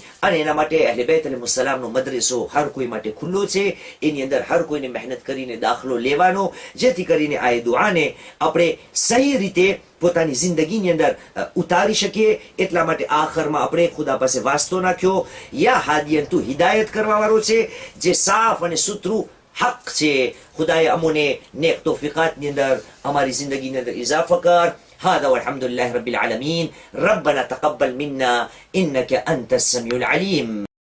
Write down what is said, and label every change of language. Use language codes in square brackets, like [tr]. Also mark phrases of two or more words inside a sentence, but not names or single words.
[gu] અને એના માટે અહલે બેત અલૈહિસ્સલામનો મદ્રસો હર કોઈ માટે ખુલ્લો છે, એની અંદર હર કોઈને મહેનત કરીને દાખલો લેવાનો, જેથી કરીને આ દુઆને આપણે સહી રીતે પોતાની જિંદગીની અંદર ઉતારી શકીએ. એટલા માટે આખરમાં આપણે ખુદા પાસે વાસ્તો નાખ્યો, [ar] يا هاديا [gu] તું હિદાયત કરવા વાળો છે, જે સાફ અને સુથરું હક છે. ખુદાએ અમોને નેક તૌફીકાતની અંદર અમારી જિંદગીની અંદર ઇજાફા કર. [ar] هذا والحمد لله رب العالمين. ربنا تقبل منا إنك أنت السميع العليم.